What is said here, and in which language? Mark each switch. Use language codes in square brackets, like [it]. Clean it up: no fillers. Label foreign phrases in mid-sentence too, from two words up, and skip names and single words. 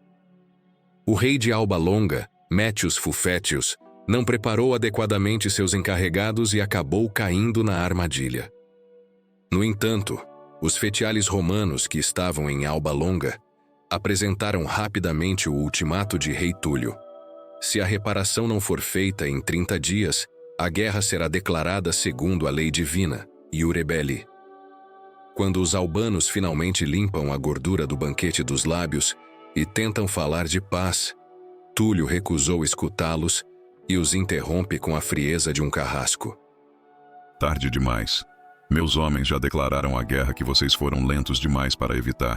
[pt] O rei de Alba Longa, Métius Fufétius, não preparou adequadamente seus encarregados e acabou caindo na armadilha. No entanto, os fetiales romanos que estavam em Alba Longa apresentaram rapidamente o ultimato de rei Túlio. Se a reparação não for feita em 30 dias, a guerra será declarada segundo a lei divina, [la] iure belli. [pt] Quando os albanos finalmente limpam a gordura do banquete dos lábios e tentam falar de paz, Túlio recusou escutá-los e os interrompe com a frieza de um carrasco. Tarde demais. Meus homens já declararam a guerra que vocês foram lentos demais para evitar.